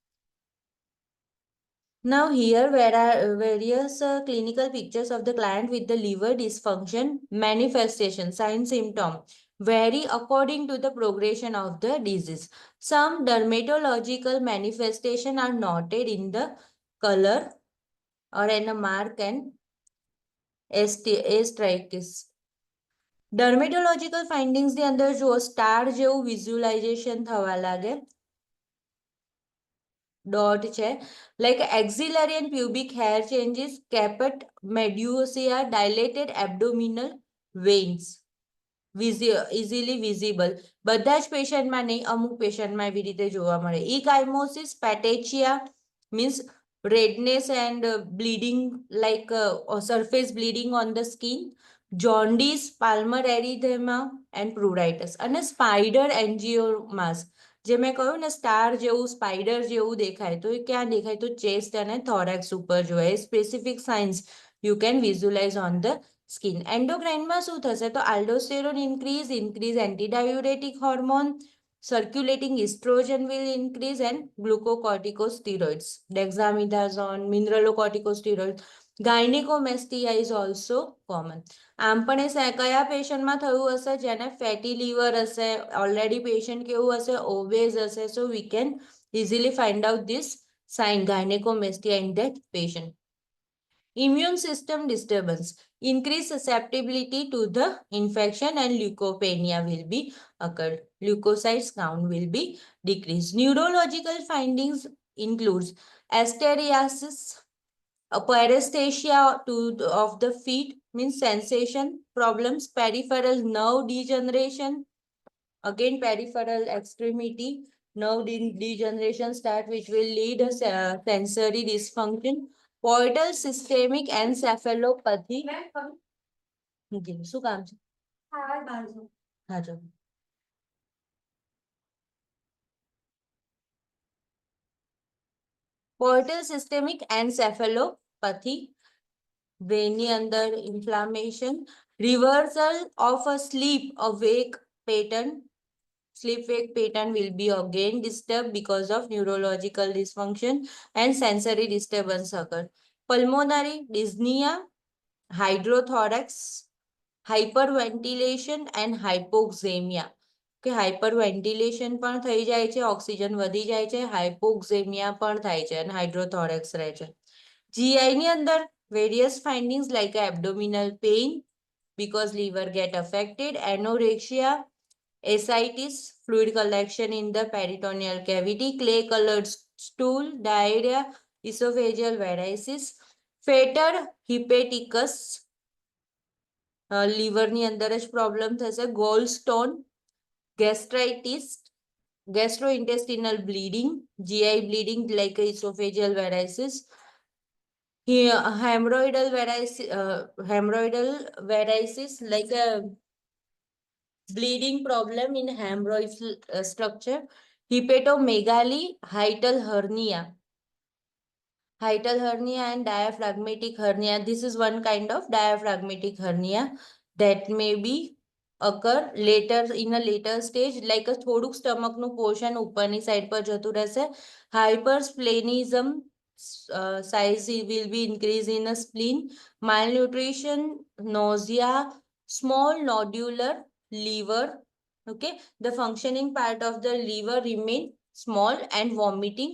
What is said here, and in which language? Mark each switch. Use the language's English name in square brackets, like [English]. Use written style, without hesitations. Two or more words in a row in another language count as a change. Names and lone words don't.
[English] Now here there are various clinical pictures of the client with the liver dysfunction manifestation, sign, symptom vary according to the progression of the disease. Some dermatological manifestations are noted in the color or in a mark and astracis. Dermatological findings [Gujarati] ની અંદર જો સ્ટાર જેવું વિઝ્યુલાઇઝેશન થવા લાગે, dot છે, [English] like axillary and pubic hair changes, caput meduosia, dilated abdominal veins, easily visible. [Gujarati] બધા જ પેશન્ટમાં નહીં, અમુક પેશન્ટમાં એવી રીતે જોવા મળે. [English] ઇકાઇમોસિસ, પેટેચિયા means redness and bleeding, like surface bleeding on the skin, jaundice, palmar erythema and pruritus, અને spider angiomas, [Gujarati] જે મેં કહ્યું ને સ્ટાર જેવું સ્પાઈડર જેવું દેખાય, તો એ ક્યાં દેખાય? તો ચેસ્ટ અને થોરેક્સ ઉપર જોવાય. [English] Specific signs you can visualize on the skin. [Gujarati] એન્ડોક્રાઇનમાં શું થશે? તો [English] aldosterone increase antidiuretic hormone, circulating estrogen will increase and glucocorticosteroids, dexamethasone, mineralocorticosteroids. Gynecomastia is also common. [Gujarati] આમ પણ એ કયા પેશન્ટમાં થયું હશે? જેને ફેટી લીવર હશે, ઓલરેડી પેશન્ટ કેવું હશે? [English] ઓબેઝ હશે. So we can easily find out this sign, gynecomastia in that patient. Immune system disturbance, increased susceptibility to the infection and leukopenia will be occurred. Leukocytes count will be decreased. Neurological findings includes asteriasis, paresthesia of the feet means sensation problems, peripheral nerve degeneration, again peripheral extremity nerve degeneration start, which will lead a sensory dysfunction, portal systemic encephalopathy [Gujarati] શું કામ છે? હા જો [English] portal systemic encephalopathy [Gujarati] બ્રેનની અંદર [English] inflammation, reversal of a sleep awake pattern. Sleep-wake pattern will be again disturbed because of neurological dysfunction and sensory disturbance occur. Pulmonary dyspnea, hydrothorax, hyperventilation and hypoxemia. [Gujarati] કે હાઇપરવેન્ટિલેશન પણ થઈ જાય છે, ઓક્સિજન વધી જાય છે, હાઇપોક્સેમિયા પણ થાય છે અને હાઇડ્રોથોરેક્સ રહે છે. [English] GI [Gujarati] ની અંદર [English] various findings like abdominal pain because liver get affected, anorexia, ascites, fluid collection in the peritoneal cavity, clay-colored stool, diarrhea, esophageal varices, fatal hepaticus, [Gujarati] લીવરની અંદર જ પ્રોબ્લેમ થશે, ગોલસ્ટોન, ગેસ્ટ્રાઇટિસ, [English] gastrointestinal bleeding, GI bleeding like esophageal varices, hemorrhoidal varices like a bleeding problem in hemorrhoid structure, hepatomegaly, hiatal hernia and diaphragmatic hernia. This is one kind of diaphragmatic hernia that may be occur later in a later stage, like a [Gujarati] થોડુંક સ્ટમક નું પોર્શન ઉપરની સાઈડ પર જતું રહેશે. [English] Hypersplenism, size will be increase in a spleen, malnutrition, nausea, small nodular liver. Okay, the functioning part of the liver remain small and vomiting.